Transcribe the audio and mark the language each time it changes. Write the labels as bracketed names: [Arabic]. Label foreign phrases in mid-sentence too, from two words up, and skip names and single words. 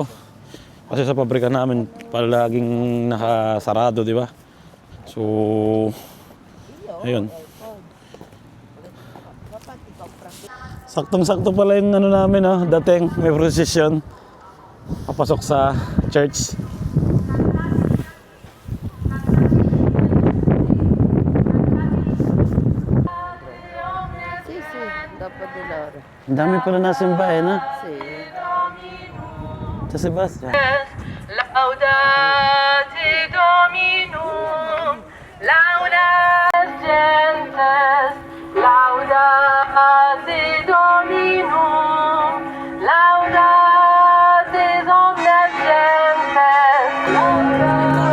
[Filipino] Kasi sa pabrika namin palaging nakasarado, di ba? So ayun. Saktong-sakto pala yung namin, dating may procession papasok sa church. [Italian] Sì, sì, dopo di loro. [Filipino] Ang dami pala nasimba eh, na? [Italian] Sì. [Filipino] Sa Sebastian. [Latin] Laudate Dominum, laudas gentes, laudate Dominum, laudate omnes gentes, laudate.